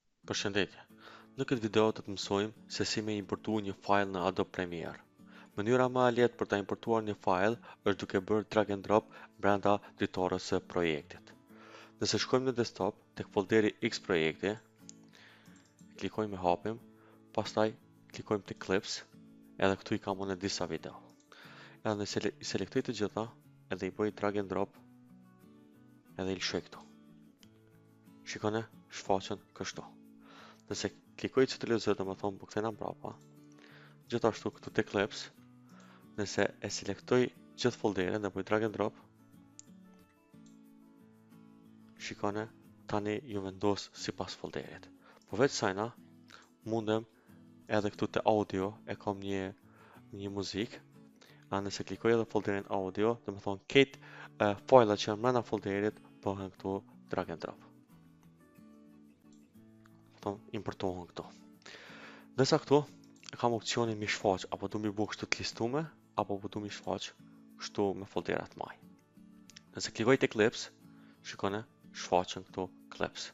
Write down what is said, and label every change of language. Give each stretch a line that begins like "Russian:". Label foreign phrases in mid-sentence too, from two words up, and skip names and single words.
Albanian: Përshëndetje. Në këtë video do të mësojmë se si me importu një file në Adobe Premiere. Mënyra më e lehtë për ta importuar një file është duke bërë
English: drag and drop
Albanian: brenda dritarës së projektit. Nëse shkojmë në desktop tek folderi X projekti, klikojmë e hapim, pastaj klikojmë te Clips, edhe këtu i kam unë disa video. Edhe nëse i selektoj të gjitha, edhe i bëj
English: drag and drop,
Albanian: edhe i lëshoj këtu. Shikone, shfaqen kështu. Nëse klikoj Ctrl+Z, do më thonë po kthena mbrapa. Gjithashtu këtu te Clips, nëse e selektoj gjithë folderin dhe bëj
English: drag and drop,
Albanian: shikone, tani ju vendos sipas folderit. Përveç sajna, mundem edhe këtu te audio e kam një muzikë. Nëse klikoj edhe folderin audio, do më thonë këtë fajlat që janë brenda folderit bëhen këtu
English: drag and drop.
Albanian: Importohen këtu. Nësa këtu kam opcionin mi shfaq apo du mi bu kështu të listume apo du mi shfaq kështu me folderat maj. Nëse klikoj te Clips, shikone, shfaqen këtu Clips.